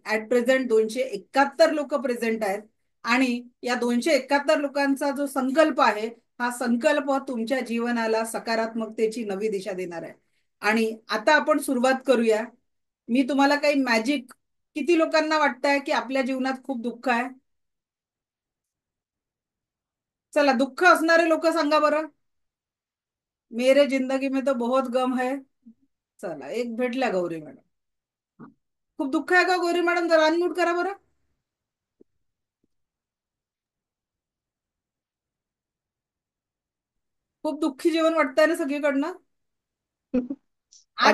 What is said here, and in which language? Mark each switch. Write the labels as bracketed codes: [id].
[mr] At present 271 लोक present आहेत. आणि या 271 लोकांचा जो संकल्प आहे, हा संकल्प तुमच्या जीवनाला सकारात्मकतेची नवी दिशा देणार आहे. आणि आता आपण सुरुवात करूया. मी तुम्हाला काही मॅजिक, किती लोकांना वाटतंय की आपल्या जीवनात खूप दुःख आहे? चला दुःख असणारे लोक सांगा बरं. [hi] मेरे जिंदगी में तो बहुत गम है. [mr] चला एक भेटल्या गौरी मॅडम. खूप दुःख आहे का गौरी मॅडम? जरा अनम्यूट करा बरं. खूप दुःखी जीवन वाटतंय ना सगळीकडनं. आज